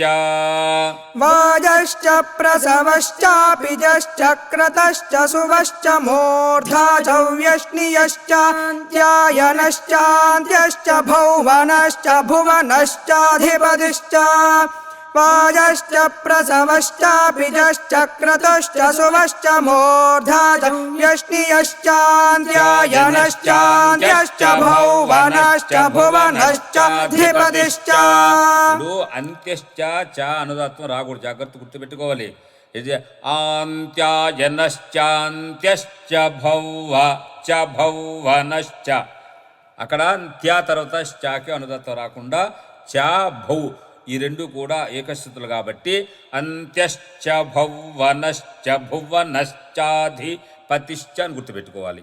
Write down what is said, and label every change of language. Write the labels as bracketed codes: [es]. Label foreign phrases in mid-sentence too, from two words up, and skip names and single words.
[sa] वाजश्च प्रसवश्चापिजश्च क्रतश्च सुवश्च मूर्धा च व्यष्ण्यश्चान्त्यायनश्चान्त्यश्च भुवनश्च भुवनश्चाधिपतिश्च वाजश्च प्रसवश्चापिजश्च क्रतुश्च सुवश्च मूर्धा च व्यष्ण्यश्चान्त्यायनश्चान्त्यश्च भुवनश्च भुवनश्चाधिपतिश्च [te] ఇప్పుడు అంత్యశ్చ చ అనుదాత్వం రాకూడదు, జాగ్రత్త గుర్తుపెట్టుకోవాలి. ఇది [sa] ఆంత్యాయనశ్చాంత్యశ్చ భౌవ చ భౌవనశ్చ, [te] అక్కడ అంత్య తర్వాత చాకి అనుదాత్వం రాకుండా చ భౌ ఈ రెండు కూడా ఏకస్థితులు కాబట్టి [sa] అంత్యశ్చ భౌవనశ్చ భువనశ్చాధిపతిశ్చ [te] అని గుర్తుపెట్టుకోవాలి.